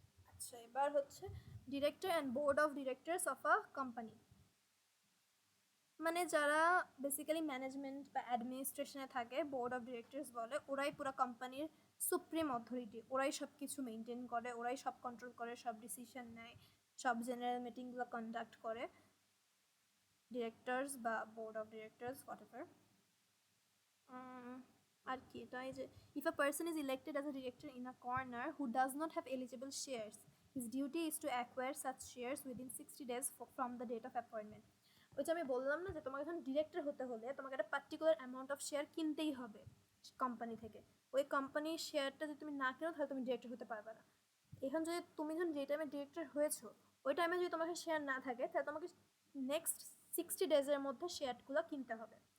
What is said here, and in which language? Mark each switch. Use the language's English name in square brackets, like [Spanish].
[Bangla] আচ্ছা, এবার হচ্ছে director and board of directors of a company, মানে যারা বেসিক্যালি ম্যানেজমেন্ট বা অ্যাডমিনিস্ট্রেশনে থাকে, বোর্ড অফ ডিরেক্টরস বলে, ওরাই পুরো কোম্পানির সুপ্রিম অথরিটি, ওরাই সব কিছু মেনটেন করে, ওরাই সব কন্ট্রোল করে, সব ডিসিশন নেয়, সব জেনারেল মিটিংগুলো কন্ডাক্ট করে, ডিরেক্টরস বা বোর্ড অফ ডিরেক্টরস হোয়াটএভার। আর কি এটাই যে [English] if a person is elected as a director in a corner who does not have eligible shares, his duty is to acquire such shares within 60 days from the date of appointment. [Bangla] ওই যে আমি বললাম না যে তোমাকে যখন director হতে হলে তোমাকে একটা পার্টিকুলার অ্যামাউন্ট অফ শেয়ার কিনতেই হবে কোম্পানি থেকে। ওই কোম্পানির শেয়ারটা যদি তুমি না কেনো তাহলে তুমি ডিরেক্টর হতে পারবে না। এখন যদি তুমি যখন যে টাইমে ডিরেক্টর হয়েছো ওই টাইমে যদি তোমাকে শেয়ার না থাকে তাহলে তোমাকে নেক্সট 60 ডেজের মধ্যে শেয়ারগুলো কিনতে হবে।